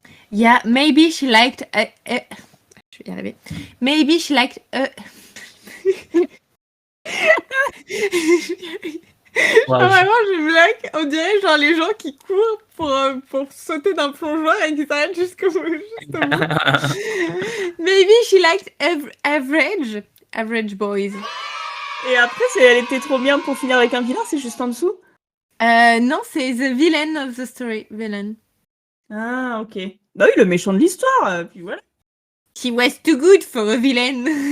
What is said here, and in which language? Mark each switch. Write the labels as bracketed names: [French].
[English] Yeah, maybe she liked... [French] Je vais y arriver. [English] Maybe she liked... [French] Vraiment, je blague. On dirait genre les gens qui courent pour sauter d'un plongeoir et qui s'arrêtent jusqu'au bout. [English] Maybe she liked average boys. [French] Et après, elle était trop bien pour finir avec un vilain, c'est juste en dessous? Non, c'est [English] the villain of the story. Villain. [French] Ah, ok. Bah oui, le méchant de l'histoire, puis voilà. [English] He was too good for a villain.